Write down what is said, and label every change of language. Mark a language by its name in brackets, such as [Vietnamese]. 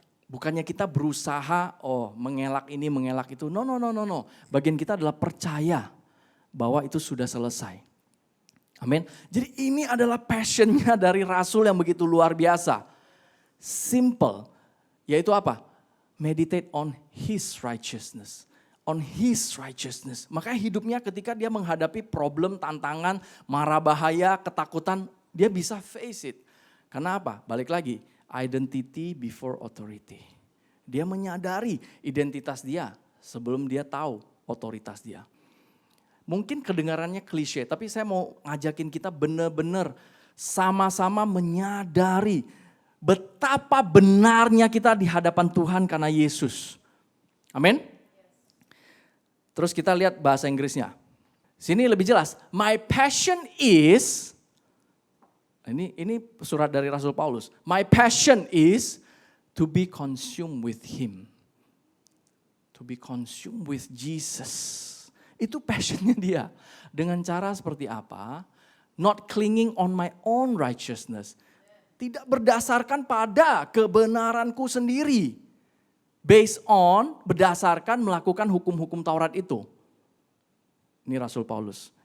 [Indonesian] Bukannya kita berusaha, mengelak ini, mengelak itu. No. Bagian kita adalah percaya bahwa itu sudah selesai. Amin. Jadi ini adalah passionnya dari Rasul yang begitu luar biasa. simple. Yaitu apa? [English] Meditate on His righteousness. On His righteousness. [Indonesian] Makanya hidupnya ketika dia menghadapi problem, tantangan, mara bahaya, ketakutan, dia bisa [English] face it. [Indonesian] Karena apa? Balik lagi, [English] identity before authority. [Indonesian] Dia menyadari identitas dia sebelum dia tahu otoritas dia. Mungkin kedengarannya klise, tapi saya mau ngajakin kita benar-benar sama-sama menyadari betapa benarnya kita di hadapan Tuhan karena Yesus. Amin. Terus kita lihat bahasa Inggrisnya. Sini lebih jelas. [English] My passion is, [Indonesian] ini surat dari Rasul Paulus. [English] My passion is to be consumed with Him. To be consumed with Jesus. [Indonesian] Itu passionnya dia. Dengan cara seperti apa? [English] Not clinging on my own righteousness. [Indonesian] Tidak berdasarkan pada kebenaranku sendiri. [English] Based on, [Indonesian] berdasarkan melakukan hukum-hukum Taurat itu. Ini Rasul Paulus.